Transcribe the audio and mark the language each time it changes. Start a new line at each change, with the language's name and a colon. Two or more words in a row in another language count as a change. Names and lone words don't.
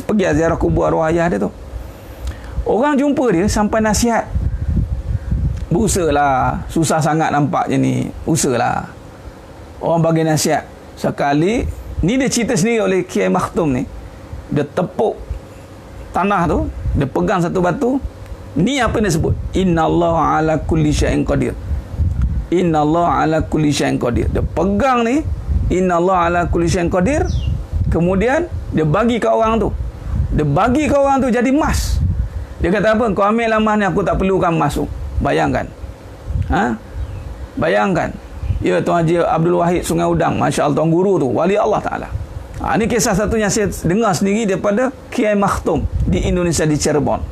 Malay: Pergi ziarah kubur arwah ayah dia tu, orang jumpa dia sampai nasihat, berusahalah, susah sangat nampaknya ni, usahalah. Orang bagi nasihat sekali ni, dia cerita sendiri oleh Kiai Makhtum ni, dia tepuk tanah tu, dia pegang satu batu ni, apa dia sebut,
Arabic: إن الله على كل شيء قدير. إن الله على كل شيء قدير.
Malay: Dia pegang ni,
Arabic: إن الله على كل شيء قدير.
Malay: Kemudian dia bagi ke orang tu, jadi emas. Dia kata apa, kau ambil emas ni, aku tak perlukan emas tu. Bayangkan, bayangkan. Ya, Tuan Haji Abdul Wahid Sungai Udang,
Arabic: ما شاء الله,
Malay: Tuan Guru tu, wali
Arabic: الله تعالى.
Malay: Ini kisah satunya saya dengar sendiri daripada Kiai Makhtum di Indonesia, di Cirebon.